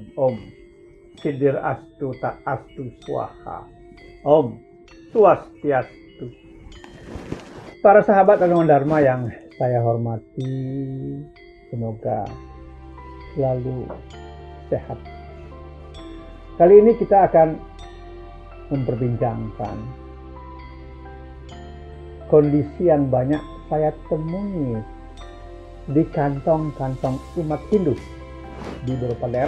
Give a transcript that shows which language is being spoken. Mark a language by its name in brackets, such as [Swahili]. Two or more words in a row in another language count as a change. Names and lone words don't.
[Sanskrit] Om Sidir Astu Tak Astu Swaha. Om Swastiastu. [Indonesian] Para sahabat Anugerah Dharma yang saya hormati, semoga selalu sehat. Kali ini kita akan memperbincangkan kondisi yang banyak saya temui di kantong-kantong umat Hindu di beberapa daerah.